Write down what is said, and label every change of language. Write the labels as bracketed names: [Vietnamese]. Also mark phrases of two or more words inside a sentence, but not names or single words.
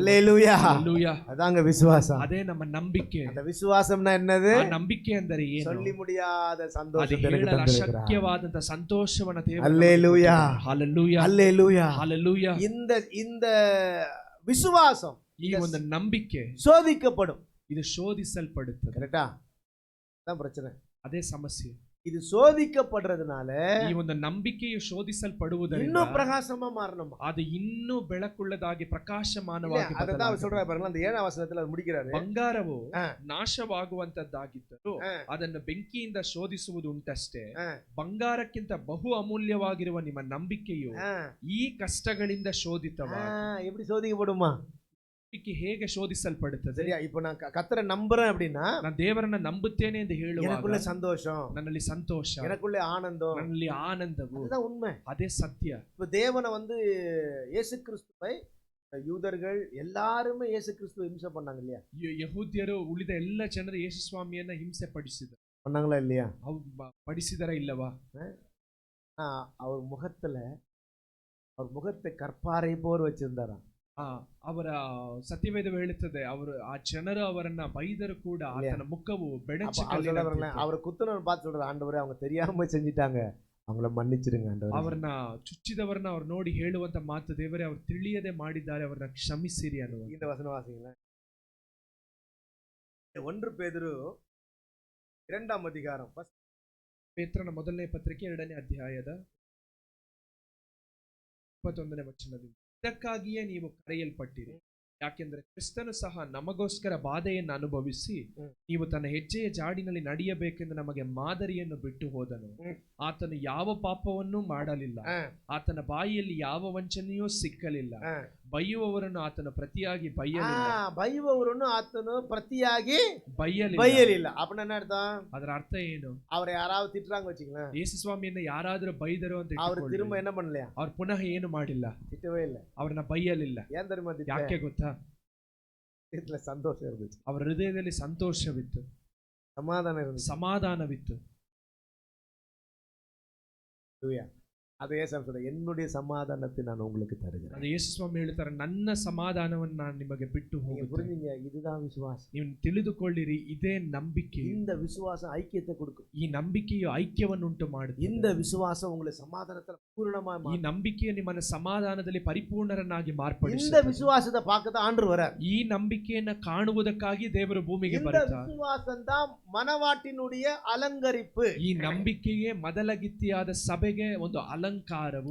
[Tamil] அல்லேலூயா. [Kannada] ಹಲ್ಲೆಲೂಯಾ. [Tamil] அதாங்க விசுவாசம். [Kannada] ಅದೇ ನಮ್ಮ ನಂಬಿಕೆ. [Tamil] அந்த விசுவாசம்னா என்னது? [Kannada] ಆ ನಂಬಿಕೆ ಅಂದರೆ ಏನು? [Tamil] சொல்லி முடியாத [Kannada] ಅದು [Tamil] சந்தோஷத்தை எனக்கு [Kannada] ಹೇಳಲು [Tamil] தந்திருக்கிறார். [Kannada] ಅಶಕ್ಯವಾದಂತ ಸಂತೋಷವನ್ನ ದೇವರು [Tamil] அல்லேலூயா. [Kannada] ಹಲ್ಲೆಲೂಯಾ. [Tamil] அல்லேலூயா. [Kannada] ಹಲ್ಲೆಲೂಯಾ. [Tamil] இந்த விசுவாசம், [Kannada] ಈ ಒಂದು ನಂಬಿಕೆ [Tamil] சோதிக்கப்படும். [Kannada] ಇದು ಶೋಧಿಸಲ್ಪಡುತ್ತದೆ. [Tamil] கரெக்டா? அதான் பிரச்சனை. [Kannada] ಅದೇ ಸಮಸ್ಯೆ. [Tamil] இது சோதிக்கப்படுறதுனால [Kannada] ಈ ಒಂದು ನಂಬಿಕೆಯು ಶೋಧಿಸಲ್ಪಡುವುದರಿಂದ [Tamil] இன்னும் பிரகாசமா மாறணும். [Kannada] ಅದು ಇನ್ನೂ ಬೆಳಕುಳ್ಳದಾಗಿ ಪ್ರಕಾಶಮಾನವಾಗಿ [Tamil] அதான் அவர் சொல்றாரு பாருங்க, அந்த 7ஆம் வசனத்துல அவர் முடிக்கிறாரு. [Kannada] ಬಂಗಾರವು ஆ. ನಾಶವಾಗುವಂತದ್ದಾಗಿದ್ದರೂ ஆ. ಅದನ್ನು ಬೆಂಕಿಯಿಂದ ಶೋಧಿಸುವುದು ಉಂಟಷ್ಟೇ, ஆ. ಬಂಗಾರಕ್ಕಿಂತ ಬಹು ಅಮೂಲ್ಯವಾಗಿರುವ ನಿಮ್ಮ ನಂಬಿಕೆಯು ஆ. ಈ ಕಷ್ಟಗಳಿಂದ ಶೋಧಿತವಾಗಿ [Tamil] எப்படி சோதிக்கப்படுமா? ನಂಬಿಕೆ ಹೇಗೆ ಶೋಧಿಸಲ್ಪಡುತ್ತದೆ? சரியா? இப்போ நான் கர்த்தரை நம்புறேன் அப்படின்னா [Kannada] ನಾನು ದೇವರನ್ನ ನಂಬುತ್ತೇನೆ ಎಂದು [Tamil] எனக்குள்ள [Kannada] ಹೇಳುವಾಗ [Tamil] சந்தோஷம், [Kannada] ನನ್ನಲ್ಲಿ ಸಂತೋಷ, [Tamil] எனக்குள்ள ஆனந்தம், [Kannada] ನನ್ನಲ್ಲಿ ಆನಂದವು, [Tamil] அதுதான் உண்மை. [Kannada] ಅದೇ ಸತ್ಯ. [Tamil] இப்போ தேவனை இயேசு கிறிஸ்துவை யூதர்கள் எல்லாருமே இயேசு கிறிஸ்துவை இம்சை பண்ணாங்க இல்லையா? [Kannada] ಯಹೂದ್ಯರು ಉಳಿದ ಎಲ್ಲ ಜನರು ಯೇಸು ಸ್ವಾಮಿಯನ್ನ ಹಿಂಸೆ ಪಡಿಸಿದರು. [Tamil] பண்ணாங்களா இல்லையா? [Kannada] ಪಡಿಸಿದರ ಇಲ್ಲವಾ? [Tamil] அவர் முகத்தை கற்பாரை போர் வச்சிருந்தாராம். [Kannada] ಅವರ ಸತ್ಯವೇದ ಹೇಳುತ್ತದೆ, ಅವರು ಆ ಜನರು ಅವರನ್ನ ಬೈದರು ಕೂಡ ಆತನ ಮುಖವು ಬೆಣಚು [Tamil] அவரை குத்துனவன் பார்த்து சொல்ற, ஆண்டவரே அவங்க தெரியாம செஞ்சிட்டாங்க, அவங்கள மன்னிச்சிருங்க ஆண்டவரே. [Kannada] ಅವರನ್ನ ಚುಚ್ಚಿದವರನ್ನ ಅವ್ರು ನೋಡಿ ಹೇಳುವಂತ ಮಾತು, ದೇವರೇ ಅವರು ತಿಳಿಯದೆ ಮಾಡಿದ್ದಾರೆ, ಅವರನ್ನ ಕ್ಷಮಿಸಿರಿ ಅನ್ನುವ. [Tamil] இந்த வசனம் வாசிங்களேன். 1 பேதுரு 2ஆம் அதிகாரம், [Kannada] ಪೇತ್ರನ ಮೊದಲನೇ ಪತ್ರಿಕೆ 2ನೇ ಅಧ್ಯಾಯದ 21ನೇ ವಚನದಿಂದ, ಇದಕ್ಕಾಗಿಯೇ ನೀವು ಕರೆಯಲ್ಪಟ್ಟಿರಿ, ಯಾಕೆಂದರೆ ಕ್ರಿಸ್ತನು ಸಹ ನಮಗೋಸ್ಕರ ಬಾಧೆಯನ್ನು ಅನುಭವಿಸಿ ನೀವು ತನ್ನ ಹೆಜ್ಜೆಯ ಜಾಡಿನಲ್ಲಿ ನಡೆಯಬೇಕೆಂದು ನಮಗೆ ಮಾದರಿಯನ್ನು ಬಿಟ್ಟು ಹೋದನು. ಆತನು ಯಾವ ಪಾಪವನ್ನೂ ಮಾಡಲಿಲ್ಲ, ಆತನ ಬಾಯಿಯಲ್ಲಿ ಯಾವ ವಂಚನೆಯೂ ಸಿಕ್ಕಲಿಲ್ಲ, ಬೈಯುವವರನ್ನು ಆತನು ಪ್ರತಿಯಾಗಿ ಬೈಯಲಿಲ್ಲ. [Tamil] அப்படின்னா என்ன அர்த்தம்? [Kannada] ಅದರ ಅರ್ಥ ಏನು? [Tamil] அவரை யாராவது திட்டுறாங்க வச்சுங்களேன், [Kannada] ಯೇಸು ಸ್ವಾಮಿಯನ್ನ ಯಾರಾದರೂ ಬೈದರು ಅಂತ [Tamil] அவர் திரும்ப என்ன பண்ணலையா? [Kannada] ಅವ್ರು ಪುನಃ ಏನು ಮಾಡಿಲ್ಲ, [Tamil] திட்டவே ಇಲ್ಲ, [Kannada] ಅವ್ರನ್ನ ಬೈಯಲಿಲ್ಲ. [Tamil] ஏன் தெரியுமா? [Kannada] ಯಾಕೆ ಗೊತ್ತಾ? [Tamil] ಸಂತೋಷ இருந்துச்சு, [Kannada] ಅವರ ಹೃದಯದಲ್ಲಿ ಸಂತೋಷವಿತ್ತು, ಸಮಾಧಾನವಿತ್ತು. [Tamil] அதை ஏசாமி சொல்ற, என்னுடைய சமாதானத்தை நான் உங்களுக்கு தருகிறேன். [Kannada] ಅದು ಯೇಸು ಸ್ವಾಮಿ ಹೇಳ್ತಾರೆ, ನನ್ನ ಸಮಾಧಾನವನ್ನು ನಾನು ನಿಮಗೆ ಬಿಟ್ಟು [Tamil] நீங்க [Kannada] ಹೋಗುತ್ತೇನೆ. [Tamil] புரிஞ்சீங்க, இதுதான் விசுவாசம். [Kannada] ನೀವು ತಿಳಿದುಕೊಳ್ಳಿರಿ, ಇದೇ ನಂಬಿಕೆ. [Tamil] இந்த விசுவாசம் ஐக்கியத்தை கொடுக்கும். [Kannada] ಈ ನಂಬಿಕೆಯು ಐಕ್ಯವನ್ನುಂಟು ಮಾಡುತ್ತದೆ. [Tamil] இந்த விசுவாசம் உங்களை சமாதானத்துல பூரணமா [Kannada] ಈ ನಂಬಿಕೆಯು ನಿಮ್ಮನ್ನು ಸಮಾಧಾನದಲ್ಲಿ ಪರಿಪೂರ್ಣರನ್ನಾಗಿ [Tamil] இந்த [Kannada] ಮಾರ್ಪಡಿಸುತ್ತದೆ. [Tamil] விசுவாசத்தை பார்க்கதான் ஆண்டவர் வரார். [Kannada] ಈ ನಂಬಿಕೆಯನ್ನ ಕಾಣುವುದಕ್ಕಾಗಿ ದೇವರು ಭೂಮಿಗೆ [Tamil] இந்த [Kannada] ಬರುತ್ತಾರೆ. [Tamil] விசுவாசம் தான் மனவாட்டினுடைய அலங்கரிப்பு. [Kannada] ಈ ನಂಬಿಕೆಯೇ ಮೊದಲಗಿತ್ತಿಯಾದ ಸಭೆಗೆ ಒಂದು ಅಲಂಕಾರವು.